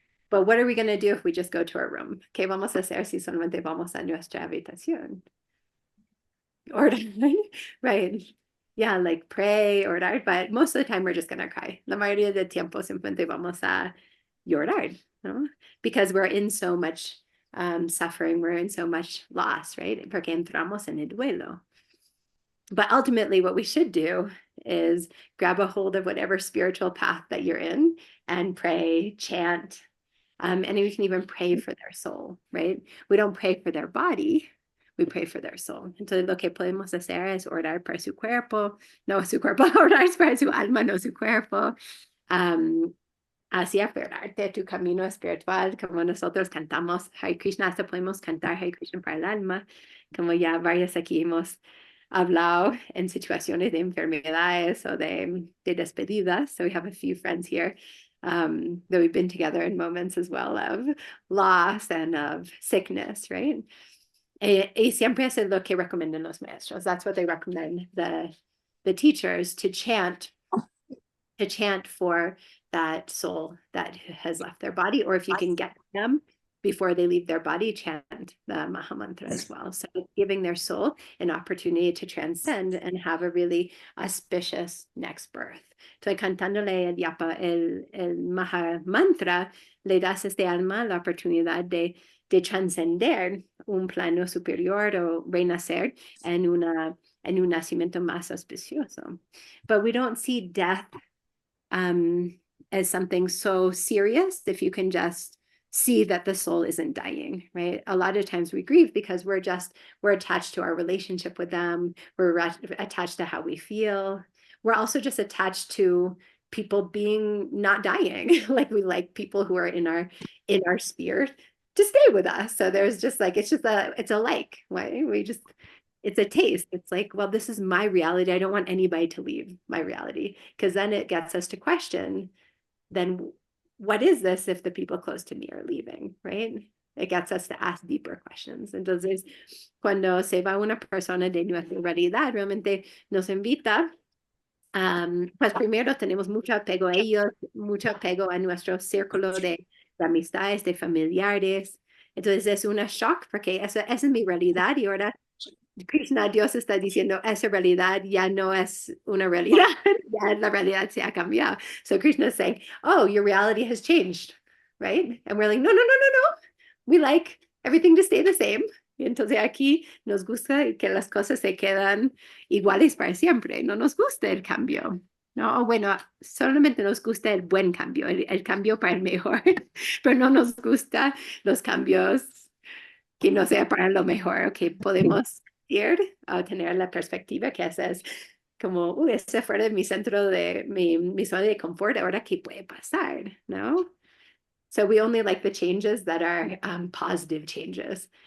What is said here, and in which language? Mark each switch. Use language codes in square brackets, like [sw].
[en] But what are we going to do if we just go to our room? [es] ¿Qué vamos a hacer si solamente vamos a nuestra habitación? Orar, right? [en] Yeah, like pray, orar, but most of the time we're just going to cry. [es] La mayoría del tiempo simplemente vamos a llorar, ¿no? [en] Because we're in so much suffering, we're in so much loss, right? [es] Porque entramos en el duelo. [en] But ultimately, what we should do is grab a hold of whatever spiritual path that you're in and pray, chant, and we can even pray for their soul, right? We don't pray for their body, we pray for their soul. [es] Entonces, lo que podemos hacer es orar por su cuerpo, no su cuerpo, orar por su alma, no su cuerpo. Así aferrarte a tu camino espiritual, como nosotros cantamos Hare Krishna, hasta podemos cantar Hare Krishna para el alma, como ya varias aquí hemos hablado en situaciones de enfermedades o de despedidas. [en] So we have a few friends here that we've been together in moments as well of loss and of sickness, right? [es] Y siempre es lo que recomiendan los maestros. [en] That's what they recommend the teachers to chant for that soul that has left their body, or if you can get them before they leave their body, chant the Mahamantra as well. So giving their soul an opportunity to transcend and have a really auspicious next birth. [es] Entonces, cantándole el yapa, el Mahamantra, le das a este alma la oportunidad de trascender un plano superior o renacer en un nacimiento más auspicioso. [en] But we don't see death as something so serious if you can just see that the soul isn't dying, right? A lot of times we grieve because we're attached to our relationship with them. We're attached to how we feel. We're also just attached to people being not dying. Like we like people who are in our sphere to stay with us. So there's just like, it's a like, right? It's a taste. It's like, well, this is my reality. I don't want anybody to leave my reality, because then it gets us to question, then what is this if the people close to me are leaving, right? It gets us to ask deeper questions. [es] Entonces, cuando se va una persona de nuestra realidad, realmente nos invita, pues primero tenemos mucho apego a ellos, mucho apego a nuestro círculo de amistades, de familiares. Entonces es una shock porque esa es mi realidad y ahora Krishna, Dios está diciendo, esa realidad ya no es una realidad, ya la realidad se ha cambiado. [en] So Krishna is saying, oh, your reality has changed, right? And we're like, no, no, no, no, no. We like everything to stay the same. [es] Y entonces aquí nos gusta que las cosas se quedan iguales para siempre. No nos gusta el cambio. No, bueno, solamente nos gusta el buen cambio, el cambio para el mejor, pero no nos gusta los cambios que no sea para lo mejor, que podemos ir a tener la perspectiva que esa es como, ese fuera de mi centro de mi zona de confort, ahora qué puede pasar, ¿no? [en] So we only like the changes that are positive changes.